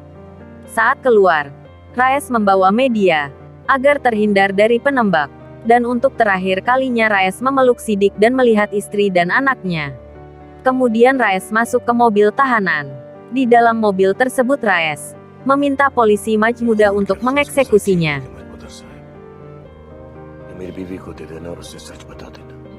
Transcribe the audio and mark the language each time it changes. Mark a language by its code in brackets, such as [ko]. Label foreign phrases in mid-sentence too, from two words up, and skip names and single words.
[id] Saat keluar, Raes membawa media, agar terhindar dari penembak. Dan untuk terakhir kalinya Raes memeluk Sidik dan melihat istri dan anaknya. Kemudian Raes masuk ke mobil tahanan. Di dalam mobil tersebut Raes meminta polisi Majmuda untuk mengeksekusinya. [hi] मेरी बीवी को दे देना और उससे सच बता देना।